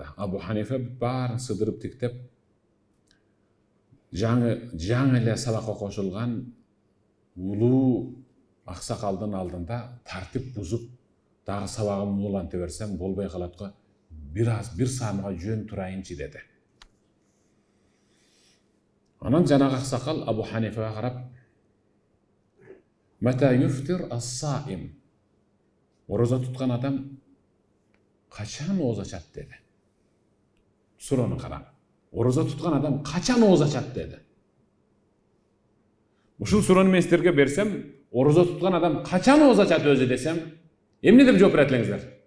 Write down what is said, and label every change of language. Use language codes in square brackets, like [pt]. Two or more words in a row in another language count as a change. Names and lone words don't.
[ky] Абу Ханифа баарын сыдырып тиктеп, жаңы эле сабакка кошулган улуу аксакалдын алдында тартип бузуп, дагы сабагымды уланта берсем болбой калат го, бир саамга жөн турайынчы деди. Анан жанагы аксакал Абу Ханифага карап, [ar] "متى يفطر الصائم?" [ky] Орозо туткан адам качан ооз ачат деди. Суроону караң. Орозо туткан адам качан ооз ачат деди. Ушул суроону мен силерге берсем, орозо туткан адам качан ооз ачат өзү десем, эмне деп жооп берет элеңиздер?